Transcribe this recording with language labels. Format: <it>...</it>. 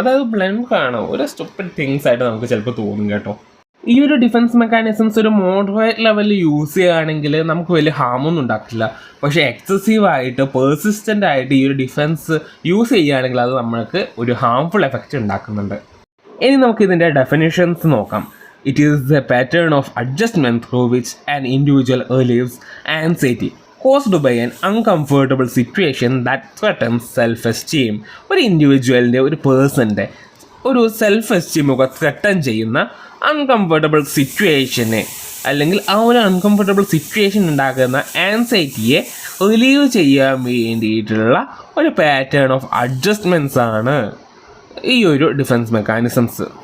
<ml>അതായത് ബ്ലണ്ടർ ആണോ, ഒരു സ്റ്റുപ്പിഡ് തിങ്സ് ആയിട്ട് നമുക്ക് ചിലപ്പോൾ തോന്നും കേട്ടോ. ഈ ഒരു ഡിഫൻസ് മെക്കാനിസംസ് ഒരു മോഡറേറ്റ് ലെവലിൽ യൂസ് ചെയ്യുകയാണെങ്കിൽ നമുക്ക് വലിയ ഹാമൊന്നും ഉണ്ടാക്കില്ല. പക്ഷേ എക്സസീവായിട്ട് പേഴ്സിസ്റ്റൻ്റ് ആയിട്ട് ഈ ഒരു ഡിഫൻസ് യൂസ് ചെയ്യുകയാണെങ്കിൽ അത് നമ്മൾക്ക് ഒരു ഹാംഫുൾ എഫക്റ്റ് ഉണ്ടാക്കുന്നുണ്ട്. ഇനി നമുക്ക് ഇതിൻ്റെ ഡെഫിനിഷൻസ് നോക്കാം.</ml> <en>It is the pattern of adjustment through which an individual relieves anxiety caused by an uncomfortable situation that threatens self-esteem.</en> <ml>ഒരു ഇൻഡിവിജ്വലിൻ്റെ, ഒരു പേഴ്സൻ്റെ ഒരു സെൽഫ് എസ്റ്റീമൊക്കെ ത്രെട്ടൻ ചെയ്യുന്ന അൺകംഫർട്ടബിൾ സിറ്റുവേഷനെ അല്ലെങ്കിൽ ആ ഒരു അൺകംഫർട്ടബിൾ സിറ്റുവേഷൻ ഉണ്ടാക്കുന്ന ആൻസൈറ്റിയെ റിലീവ് ചെയ്യാൻ വേണ്ടിയിട്ടുള്ള ഒരു പാറ്റേൺ ഓഫ് അഡ്ജസ്റ്റ്മെൻറ്റ്സ് ആണ് ഈ ഒരു ഡിഫൻസ് മെക്കാനിസംസ്.</ml>